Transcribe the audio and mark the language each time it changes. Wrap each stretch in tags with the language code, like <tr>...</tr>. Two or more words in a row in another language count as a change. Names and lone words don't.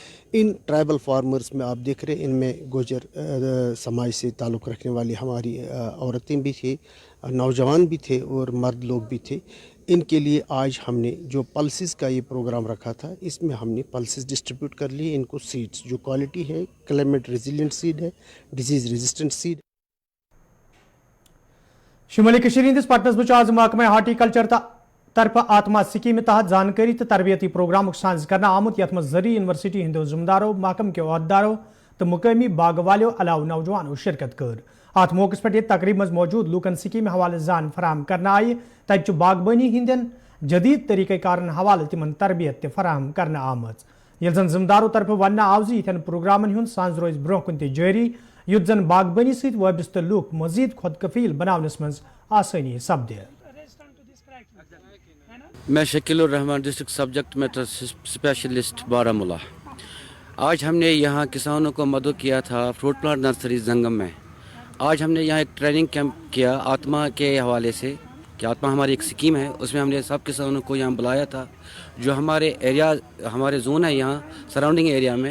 <hi>इन ट्राइबल फार्मर्स में आप देख रहे हैं, इनमें गुजर समाज से ताल्लुक़ रखने वाली हमारी औरतें भी थी, नौजवान भी थे और मर्द लोग भी थे। इनके लिए आज हमने जो पल्सेस का ये प्रोग्राम रखा था, इसमें हमने पल्सेस डिस्ट्रीब्यूट कर लिए। इनको सीड्स जो क्वालिटी है,</hi> <en>climate resilient seed</en> <hi>है,</hi> <en>disease resistant seed.</en> <ks>शुमाली कशीर हिंदिस पटनस बच आज महकमा हार्टिकल्चर तरफ आत्मा स्कीम तहत जानकारी तो तरबियती प्रोग्राम साज करना आमुत यथ जरी यूनिवर्सिटी हिंदो जिम्मेदारों महकम के अहदेदारों तो मुकामी बाग वालों अलाव नौजवानों शिरकत कर। अत मौके पर तकरीब मज मौजूद लूकन स्कीम हवाले जान फराम करना आय तब बागबानी हंदन जदीद तरीक़ार हवाले तिमन तरबियत फराम करना आमज। ये जन जिम्मेदारों तरफ वन आव यन प्रोग्रामन हुंद सांझ रोज ब्रोह कुन जारी युद्ध जन बागबानी सत वाबस्त लूक मजीद खुद कफील बनावनस मज आसानी सपदे।</ks> <hi>मैं शकीलुर रहमान,</hi> <en>district subject matter specialist</en> <hi>बारामूला। आज हमने यहाँ किसानों को मदद किया था</hi> <en>fruit plant nursery</en> <hi>जंगम में। आज हमने यहाँ एक</hi> <en>training camp</en> <hi>किया आत्मा के हवाले से कि आत्मा हमारी एक स्कीम है, उसमें हमने सब किसानों को यहाँ बुलाया था जो हमारे एरिया, हमारे जोन है यहाँ</hi> <en>surrounding area</en> <hi>में।</hi>